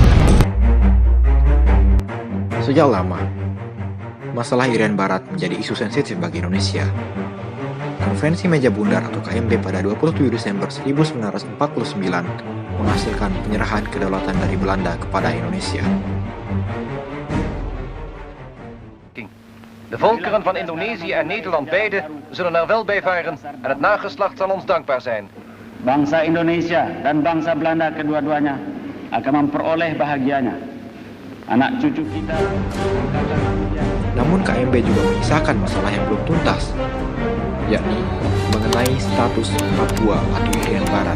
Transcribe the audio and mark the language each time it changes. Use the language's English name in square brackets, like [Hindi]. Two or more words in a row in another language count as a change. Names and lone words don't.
[Indonesian] Sejak lama, masalah Irian Barat menjadi isu sensitif bagi Indonesia. Konferensi Meja Bundar atau KMB pada 27 Desember 1949 menghasilkan penyerahan kedaulatan dari Belanda kepada Indonesia. [Dutch] De volkeren van Indonesië en Nederland beide zullen er wel bij varen en het nageslacht zal ons dankbaar zijn. [Indonesian] Bangsa Indonesia dan bangsa Belanda kedua-duanya akan memperoleh bahagianya. Anak cucu kita. Namun KMB juga menyisakan masalah yang belum tuntas, yakni mengenai status Papua atau Irian Barat.